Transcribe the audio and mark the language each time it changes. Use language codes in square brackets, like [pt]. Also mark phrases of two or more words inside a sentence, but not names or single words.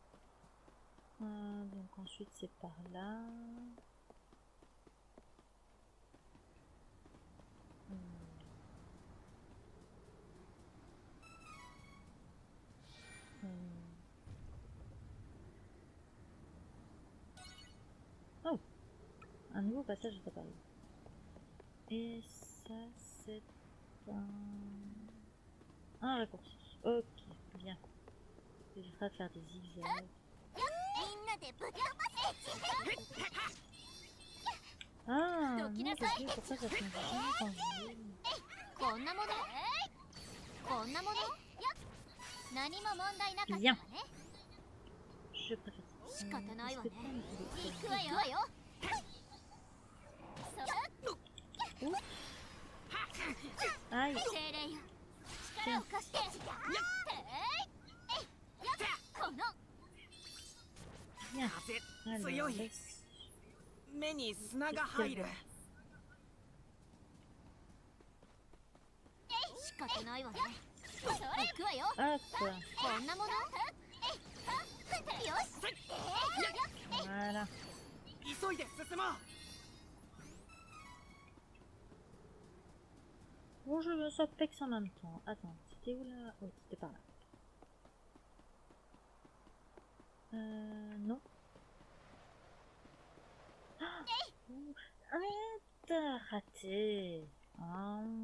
[fr] Donc ensuite c'est par là. Oh, un nouveau passage est apparu. Et ça c'est un raccourci. Ok, bien. J'éviterai de faire des zigzags. [ja] みんなでぶっ飛ばせ [fr] Ah, non, Donc, t'as vu pourquoi ça fait jamais quand je joue. [ja] こんなものこんなもの何も問題なかったわ [fr] Bien. [ja] ね [fr] Je préfère ça. [ja] 仕方ないわね [fr] Est-ce que [ja] 行くわよそう [fr] Aïe, [ja] 精霊よ力を貸してやっこの [fr] bien. [ja] 風 [fr] Alors, [ja] 強い。 [fr] laisse- [ja] 目に砂が入る。仕方ないわね行くわよ [fr] Hop, [ja] こんなものよし [fr] voilà. [ja] 急いで進もう。 [fr] Bon, je me sors pex en même temps. Attends, c'était où là? Oui, c'était par là. Non. Ah, arrête, raté. Ah.